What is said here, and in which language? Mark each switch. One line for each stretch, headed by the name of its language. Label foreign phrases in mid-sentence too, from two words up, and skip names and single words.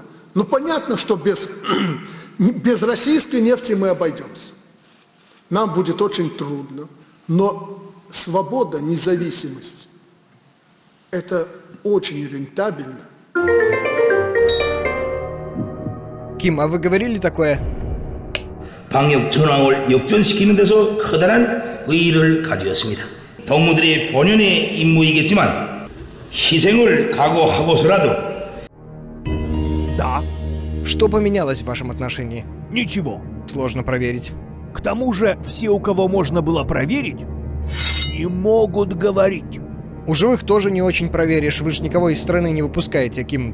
Russian: Ну понятно, что без российской нефти мы обойдемся. Нам будет очень трудно. Но свобода, независимость – это очень рентабельно. Ким, а вы говорили такое?
Korean: 방역 전황을 역전시키는 데서 커다란 의의를 가지었습니다. 동무들의 본연의 임무이겠지만 희생을 각오하고서라도
Russian: Да, Что поменялось в вашем отношении? ничего. Сложно проверить. К тому же, все, у кого можно было проверить, не могут говорить. У живых тоже не очень проверишь, вы же никого из страны не выпускаете, Ким.